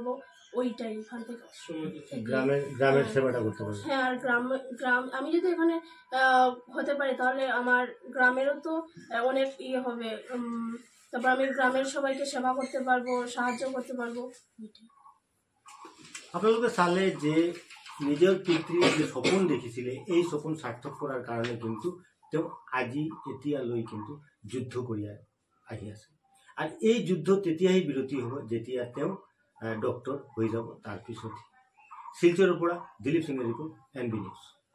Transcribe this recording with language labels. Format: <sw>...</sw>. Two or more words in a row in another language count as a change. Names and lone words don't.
<bn>ওইটাই এখান থেকে গ্রামের সেবাটা করতে পারবে। হ্যাঁ, আর গ্রাম আমি যদি এখানে হতে পারি তাহলে আমার গ্রামেরও তো অনেক ইয়ে হবে। তারপর আমি গ্রামের সবাইকে সেবা করতে পারবো, সাহায্য করতে পারবো।</bn> <as>আপোনালোকে চালে যে নিজৰ পিতৃয়ে যে সপোন দেখিছিলে এই সপোন সাৰ্থক কৰাৰ কাৰণে কিন্তু তেওঁ আজি এতিয়ালৈ কিন্তু যুদ্ধ কৰি আহি আছে আৰু এই যুদ্ধ তেতিয়াই বিৰতি হ'ব যেতিয়া তেওঁ ডক্টৰ হৈ যাব। তাৰপিছত শিলচৰৰ পৰা দিলীপ সিঙৰ ৰিপোৰ্ট NB নিউজ।</as>